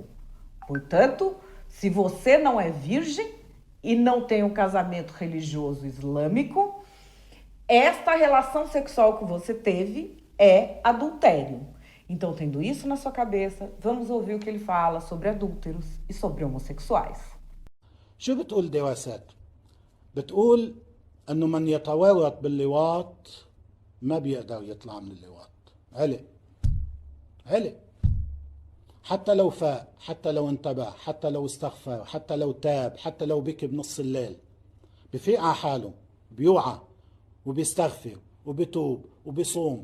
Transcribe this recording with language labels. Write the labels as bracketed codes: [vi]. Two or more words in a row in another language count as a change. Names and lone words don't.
[pt] Portanto, se você não é virgem e não tem um casamento religioso islâmico, esta relação sexual que você teve é adultério. Então, tendo isso na sua cabeça, vamos ouvir o que ele fala sobre adúlteros e sobre homossexuais. [ar] شو بتقول دراسات؟ بتقول انه من يتورط باللواط ما بيقدر يطلع من اللواط. علق حتى لو فاق، حتى لو انتبه، حتى لو استغفر، حتى لو تاب، حتى لو بكي بنص الليل، بفيق على حاله، بيوعى وبيستغفر وبيتوب وبيصوم.